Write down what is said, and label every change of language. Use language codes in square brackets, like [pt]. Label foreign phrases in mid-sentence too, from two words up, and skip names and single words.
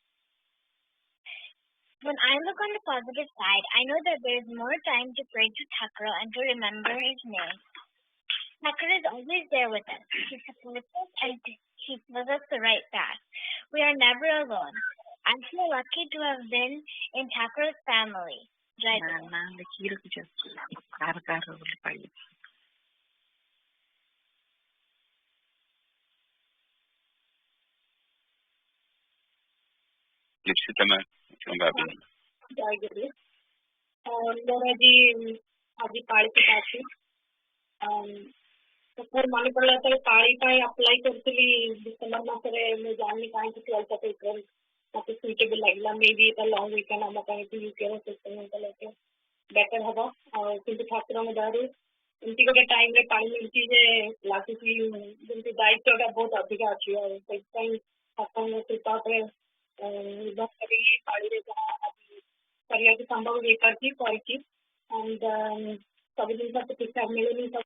[en] When I look on the positive side, I know that there is more time to pray to Thakura and to remember his name. Thakura is always there with us. He supports us and he gives us the right path. We are never alone. I'm so lucky to have been in Thakura's family. [or] ଜୟ ଗୁରୁ. ଜୟ ଗୁରୁ ମୋର ଆଜି ପାଳି ଅଛି ମୋର ମନେ ପଡ଼ିଲା ତ ପାଳି ପାଇଁ ଆପ୍ଲାଏ କରିଥିଲି ଡିସେମ୍ବର ମାସରେ ମୁଁ ଜାଣିନି କାହିଁକି 12 ଏପ୍ରିଲ ମୋତେ ସୁଇଟେବଲ୍ ଲାଗିଲା ମେ ବି ଏଟା [en] long weekend [or] ଆମ ପାଇଁ ବି ୟୁକେର [en] system better [or] ହବ ଆଉ କିନ୍ତୁ ଠାକୁରଙ୍କ ଦୟାରୁ ଏମିତି ଗୋଟେ ଟାଇମରେ ପାଳି ମିଳିଛି ଯେ ଲାଗୁଛି ଯେମିତି ଦାୟିତ୍ୱଟା ବହୁତ ଅଧିକା ଅଛି ଆଉ ସେଥିପାଇଁ ଠାକୁରଙ୍କ କୃପା ଉପରେ ନିର୍ଭର କରିକି ପାଳିରେ ଯାହା କରିବାକୁ ସମ୍ଭବ ହେଇପାରୁଛି କରିଛି ଆଣ୍ଡ ସବୁ ଜିନିଷ ଠିକ ଠାକ ମିଳୁନି